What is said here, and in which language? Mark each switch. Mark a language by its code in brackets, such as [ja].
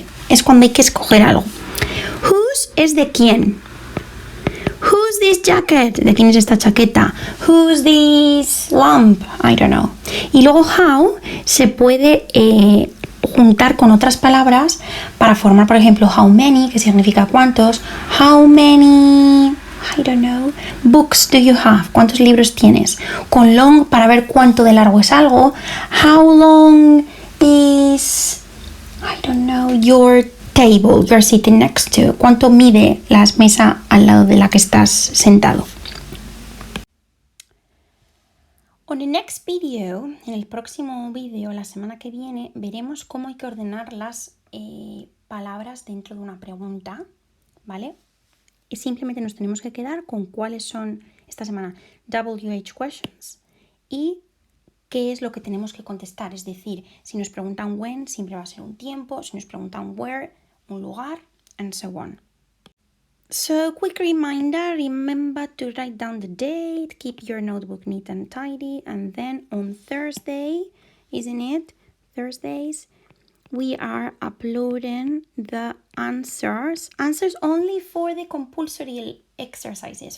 [es] Es cuando hay que escoger algo. Whose es de quién. [en] Who's this jacket? [es] ¿De quién es esta chaqueta? [en] Who's this lamp? I don't know. [es] Y luego how se puede juntar con otras palabras para formar, por ejemplo, how many, que significa cuántos. [en] How many, I don't know, books do you have? [es] ¿Cuántos libros tienes? Con long para ver cuánto de largo es algo. [en] How long is, I don't know, your table you're sitting next to? [es] ¿Cuánto mide la mesa al lado de la que estás sentado? [en] On the next video, [es] en el próximo vídeo, la semana que viene, veremos cómo hay que ordenar las palabras dentro de una pregunta, ¿vale? Y simplemente nos tenemos que quedar con cuáles son, esta semana, WH questions y qué es lo que tenemos que contestar. Es decir, si nos preguntan when, siempre va a ser un tiempo. Si nos preguntan where, un lugar, [en] and so on. So, quick reminder, remember to write down the date, keep your notebook neat and tidy, and then on Thursday, isn't it? Thursdays, we are uploading the answers only for the compulsory exercises.